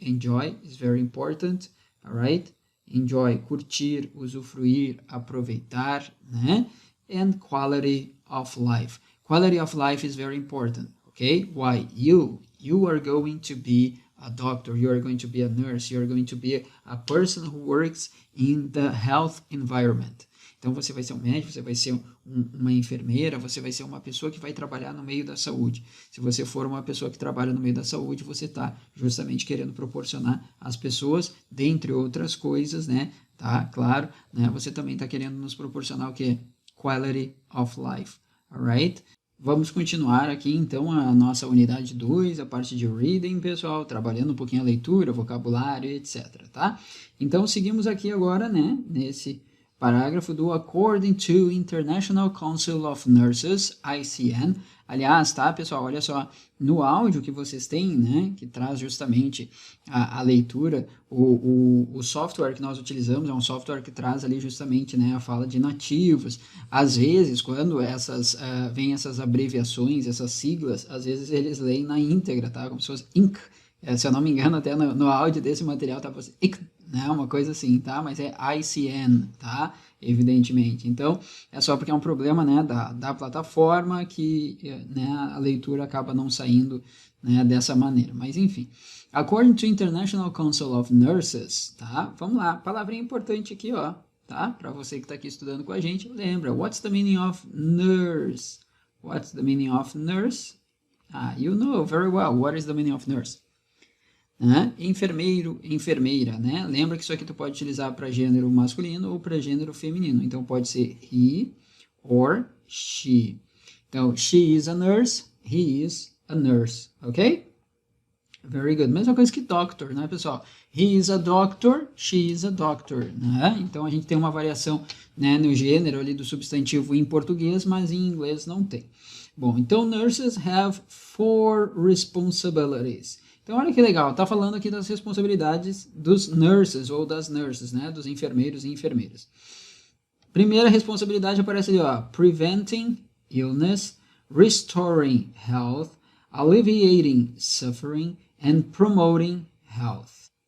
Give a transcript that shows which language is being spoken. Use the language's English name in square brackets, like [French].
[English] Enjoy is very important, alright? Enjoy, [Portuguese] curtir, usufruir, aproveitar, [English] né? And quality of life. Quality of life is very important, okay? Why? You are going to be a doctor, you are going to be a nurse, you are going to be a person who works in the health environment. [Portuguese] Então, você vai ser um médico, você vai ser uma enfermeira, você vai ser uma pessoa que vai trabalhar no meio da saúde. Se você for uma pessoa que trabalha no meio da saúde, você está justamente querendo proporcionar às pessoas, dentre outras coisas, né? Tá? Claro, né? Você também está querendo nos proporcionar o quê? [English] Quality of life, alright? [Portuguese] Vamos continuar aqui, então, a nossa unidade 2, a parte de reading, pessoal, trabalhando um pouquinho a leitura, vocabulário, etc, tá? Então, seguimos aqui agora, né, nesse parágrafo do According to International Council of Nurses, ICN. Aliás, tá, pessoal, olha só, no áudio que vocês têm, né, que traz justamente a leitura, o software que nós utilizamos é um software que traz ali justamente, né, a fala de nativos. Às vezes, quando vem essas abreviações, essas siglas, às vezes eles leem na íntegra, tá, como se fosse INC. Se eu não me engano, até no áudio desse material tá assim, INC, né, uma coisa assim, tá? Mas é ICN, tá? Evidentemente. Então, é só porque é um problema, né, da plataforma que, né, a leitura acaba não saindo, né, dessa maneira. Mas, enfim. [English] According to International Council of Nurses, tá? [Portuguese] Vamos lá. Palavrinha importante aqui, ó, tá? Para você que está aqui estudando com a gente, lembra. [English] What's the meaning of nurse? What's the meaning of nurse? You know very well. What is the meaning of nurse? [Portuguese] Enfermeiro, enfermeira, né? Lembra que isso aqui tu pode utilizar para gênero masculino ou para gênero feminino. Então, pode ser he or she. [English] Então, she is a nurse, he is a nurse, ok? Very good. [Portuguese] Mesma coisa que doctor, né, pessoal? [English] He is a doctor, she is a doctor, né? [Portuguese] Então, a gente tem uma variação, né, no gênero ali do substantivo em português, mas em inglês não tem. Bom, então, [English] nurses have 4 responsibilities. [Portuguese] Então, olha que legal, tá falando aqui das responsabilidades dos nurses, ou das nurses, né, dos enfermeiros e enfermeiras. Primeira responsabilidade aparece ali, [English] ó, preventing illness, restoring health, alleviating suffering, and promoting health.